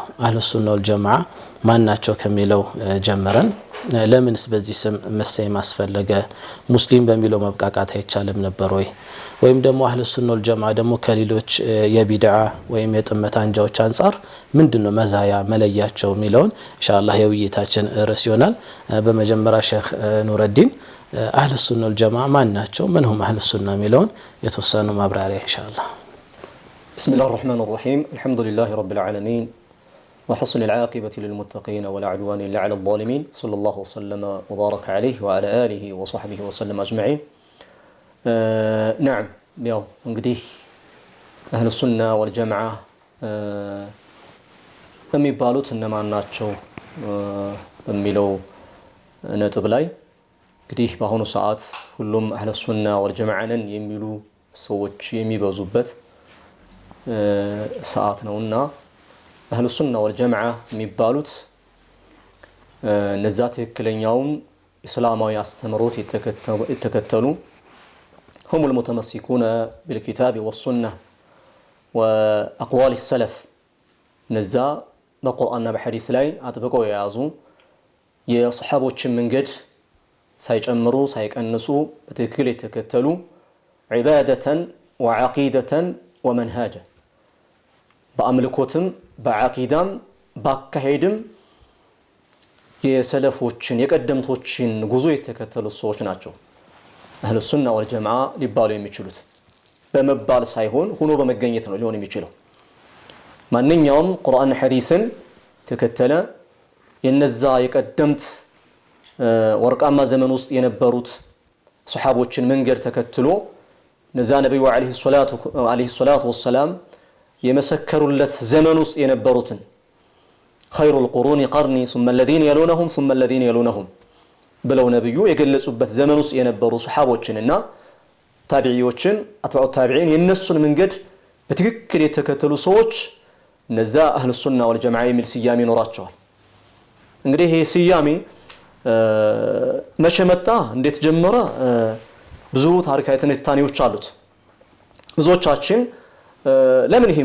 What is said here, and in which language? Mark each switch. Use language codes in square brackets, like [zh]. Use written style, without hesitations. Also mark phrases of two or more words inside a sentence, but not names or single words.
[ar] أهل السنة والجماعة [am] ማን ናቸው ከሚለው ጀመረን ለምንስ በዚህ ስም መሰየም አስፈለገ ሙስሊም በሚለው መብቃቃት አይቻልም ነበር ወይም ደግሞ [ar] أهل السنة والجماعة [am] ደግሞ ከሌሎች የቢድዓ ወይም የጥመት አንጃዎች አንፃር ምንድነው መዛያ መለያቸው የሚለውን ኢንሻአላህ የውይይታችን ርዕስ ይሆናል በመጀመሪያ ሼክ ኑረዲን [ar] أهل السنة والجماعة [am] ማን ናቸው ምንهم አህሉ ሱና የሚለውን የተወሰኑ ማብራሪያ ኢንሻአላህ [ar] بسم الله الرحمن الرحيم الحمد لله رب العالمين وحسن العاقبة للمتقين ولا عدوان إلا على الظالمين صلى الله وسلم وبارك عليه وعلى آله وصحبه وسلم أجمعين نعم اليوم እንግዲህ أهل السنة والجماعة [am] የሚባሉት እነማን ናቸው በሚለው ነጥብ ላይ እንግዲህ በአሁኑ ሰዓት ሁሉም [ar] أهل السنة والجماعة [am] ነን የሚሉ ሰዎች የሚበዙበት ሰዓት ነውና [ar] أهل السنة والجماعة [am] የሚባሉት እነዛ ትክክለኛውን እስላማዊ አስተምሮት የተከተሉ [ar] هم المتمسكون بالكتاب والسنة وأقوال السلف [am] ነዛ በቁርአንና በሐዲስ ላይ አጥብቀው የያዙ የሱሐቦችን መንገድ ሳይጨምሩ ሳይቀንሱ በትክክል የተከተሉ [ar] عبادة وعقيدة ومنهاجا [am] በአምልኮትም በአቂዳም ባካሄድም የሰለፎችን የቀደምቶችን ጉዞ የተከተሉ ሰዎች ናቸው [ar] أهل السنة والجماعة [am] ሊባሉ የሚችሉት በመባል ሳይሆን ሆኖ በመገኘት ነው ሊሆን የሚችለው ማንኛውም ቁርአን ሐዲስን ተከተለ የነዛ የቀደምት ወርቃማ ዘመን ውስጥ የነበሩት ሱሐቦችን መንገድ ተከትሎ ነዛ ነብዩ [ar] عليه الصلاة والسلام [am] የመሰከሩለት ዘመን ውስጥ የነበሩትን [ar] خير القرون قرني ثم الذين يلونهم ثم الذين يلونهم [am] ብለው ነብዩ የገለጹበት ዘመን ውስጥ የነበሩ ሱሐቦችንና ታቢዒዎችን [ar] أتباع التابعين [am] የነሱን መንገድ በትክክል የተከተሉ ሰዎች ነዛ [ar] أهل السنة والجماعة [am] የሚል ስያሜ ይኖራቸዋል እንግዲህ ይሄ ስያሜ መቼ መጣ እንዴት ጀመረ ብዙ ታሪካዊ ትንታኔዎች አሉት ብዙዎቻችን ለምን ይሄ